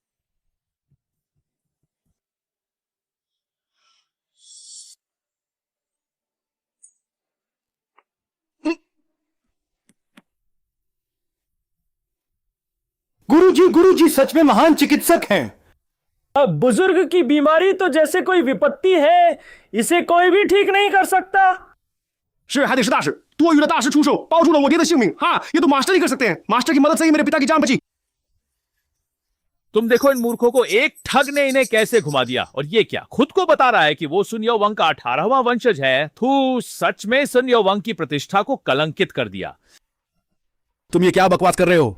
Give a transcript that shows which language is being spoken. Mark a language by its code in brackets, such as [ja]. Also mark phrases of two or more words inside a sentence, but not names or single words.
[hi] गुरुजी सच में महान चिकित्सक हैं। अब बुजुर्ग की बीमारी तो जैसे कोई विपत्ति है, इसे कोई भी ठीक नहीं कर सकता। [zh] 是还得是大师，多余的大师出手，保住了我爹的性命。 [hi] हाँ, ये तो मास्टर ही कर सकते हैं। मास्टर की मदद से ही मेरे पिता की जान बची। तुम देखो इन मूर्खों को, एक ठग ने इन्हें कैसे घुमा दिया। और ये क्या, खुद को बता रहा है कि वो सुन योवंग का 18वां वंशज है। थू, सच में सुन योवंग की प्रतिष्ठा को कलंकित कर दिया। तुम ये क्या बकवास कर रहे हो?